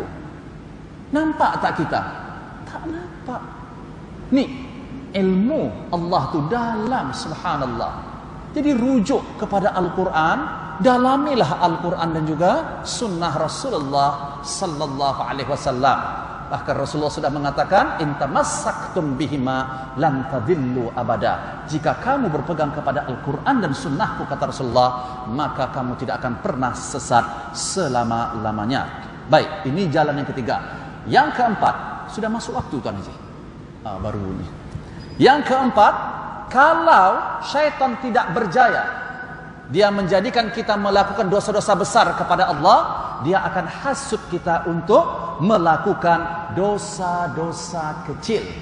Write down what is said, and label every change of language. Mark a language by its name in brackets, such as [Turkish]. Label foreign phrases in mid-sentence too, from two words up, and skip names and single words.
[Malay] Nampak tak kita? Tak nampak. Ni ilmu Allah tu dalam, subhanallah. Jadi rujuk kepada Al-Quran, dalamilah Al-Quran dan juga sunnah Rasulullah [Arabic] صلى الله عليه وسلم. [Malay] Bahkan Rasulullah sudah mengatakan, [Arabic] إن تمسكتم بهما لم تضلوا أبدا. [Malay] Jika kamu berpegang kepada Al-Quran dan sunnahku, kata Rasulullah, maka kamu tidak akan pernah sesat selama-lamanya. Baik, ini jalan yang ketiga. Yang keempat, sudah masuk waktu Tuan Haji. Baru ini. Yang keempat, kalau syaitan tidak berjaya, dia menjadikan kita melakukan dosa-dosa besar kepada Allah, dia akan hasut kita untuk melakukan dosa-dosa kecil.